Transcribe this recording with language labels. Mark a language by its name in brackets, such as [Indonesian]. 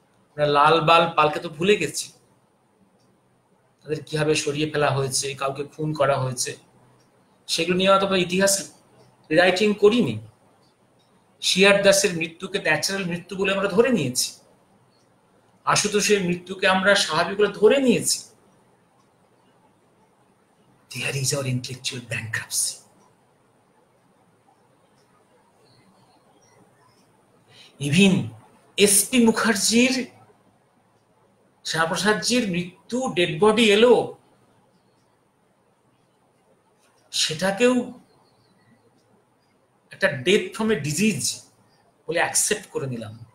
[Bangla] আমরা লাল বাল পালকে তো ভুলে গেছি, তাদের কিভাবে সরিয়ে ফেলা হয়েছে, কাউকে খুন করা হয়েছে, সেগুলো নিয়ে অথবা ইতিহাস রিরাইটিং করিনি। শিয়ার দাসের মৃত্যুকে ন্যাচারাল মৃত্যু বলে আমরা ধরে নিয়েছি, আশুতোষের মৃত্যুকে আমরা স্বাভাবিক বলে ধরে নিয়েছি। [English] There is our intellectual bankruptcy. [Bangla] Even SP মুখার্জির, শ্যামাপ্রসাদজির মৃত্যু, ডেড বডি এলো, সেটাকেও একটা [English] death from a disease [Bangla] বলে অ্যাকসেপ্ট করে নিলাম।